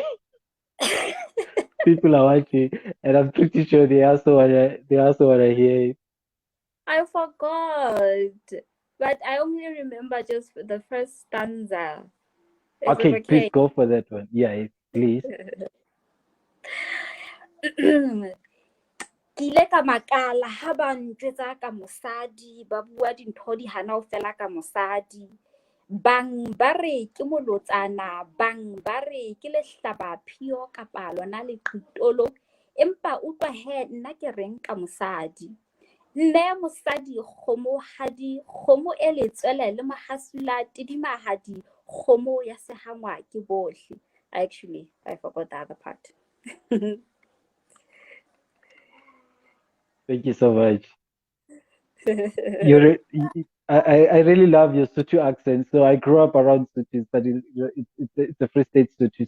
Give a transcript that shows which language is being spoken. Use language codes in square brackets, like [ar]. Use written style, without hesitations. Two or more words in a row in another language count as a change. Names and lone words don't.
[en] People are watching, and I'm pretty sure they also wanna hear it. I forgot, but I only remember just the first stanza. Is it Okay, please okay? go for that one. Yeah, please. [st] Ke ile ka makala ha ba ntjwetsa ka mosadi, ba bua dintho di hana ho fela ka mosadi. Bang ba re ke molotsana, bang ba re ke lehlabaphio kapa lona leqhitolo. Empa utlwa he nna ke reng ka mosadi. Mme mosadi kgomohadi, kgomo e letswele le mahasula tidimahadi, kgomo ya sehangwa ke bohle. [en] Actually, I forgot the other part. Thank you so much. I really love your Sutu accent. So I grew up around Sutus, but it's a Free State Sutu.